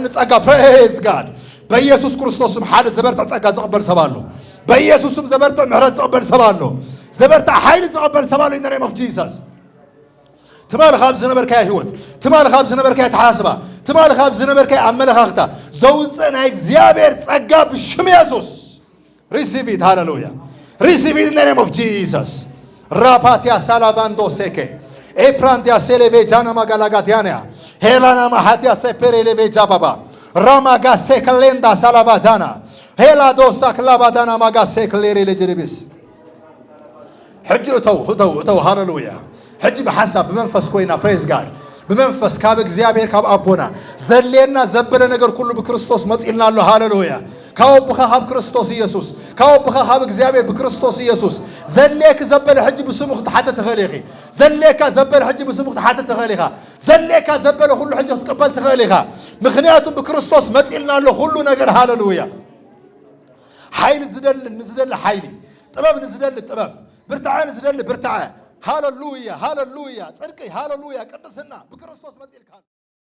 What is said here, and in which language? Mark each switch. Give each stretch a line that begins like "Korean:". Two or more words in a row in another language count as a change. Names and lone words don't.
Tigrinya: ጸጋ
English: praise God
Tigrinya: በኢየሱስ ክርስቶስም ሓደ ዘበርትዕ ጸጋ ዝቕበል ሰብ ኣሎ በኢየሱስም ዘበርትዕ ምሕረት ዝቕበል ሰብ ኣሎ ዘበርትዕ ሓይሊ ዝቕበል ሰብ ኣሎ
English: in the name of Jesus
Tigrinya: ትማል ካብ ዝነበርካያ ህይወት ትማል ካብ ዝነበርካያ ተሓስባ ትማል ካብ ዝነበርካያ ኣመለኻኽታ ዘውፅእ ናይ እግዚአብሔር ጸጋ ብሽም ኢየሱስ
English: receive it
Tigrinya: ሃሌሉያ
English: receive it in the name of Jesus ራፓቲያ ሳላቫንዶ ሴኬ ኤፕራንቲያ ሴሌቬ ጃና ማጋላጋቲያንያ ሄላና ማሃቲያ ሰፔሬሌቬ ጃባባ ራማጋሴ ከሌንዳ ሳላባዳና ሄላዶሳ ክላባዳና ማጋሴ ክሌሬ ለጀሪቢስ
Tigrinya: ሕጂ እተው ሃሌሉያ ሕጂ በሐሳብ በመንፈስ ኮይና
English: praise God
Tigrinya: በመንፈስ ካብ እግዚአብሔር ካብ አቦና ዘሌና ዘበለ ነገር ሁሉ በክርስቶስ መጽኢልና አለ ሃሌሉያ ካወብኻ ካብ ክርስቶስ ኢየሱስ ካወብኻ ካብ እግዚአብሔር በክርስቶስ ኢየሱስ ዘሌክ ዘበለ ሕጂ በስሙኽ ተሓተ ተኸሊኺ ዘሌካ ዘበለ ሕጂ በስሙኽ ተሓተ ተኸሊኻ ዘሌካ ዘበለ ሁሉ ሕጂ ተቀበል ተኸሊኻ ምክንያቱም በክርስቶስ መጽኢልና አለ ሁሉ ነገር ሃሌሉያ ኃይል ዝደል ኃይሊ ጥበብ ዝደል ጥበብ ብርታዕ ዝደል ብርታዕ ሃሌሉያ ሃሌሉያ ጽድቅ ሃሌሉያ ቅድስና በክርስቶስ መጽኢልካ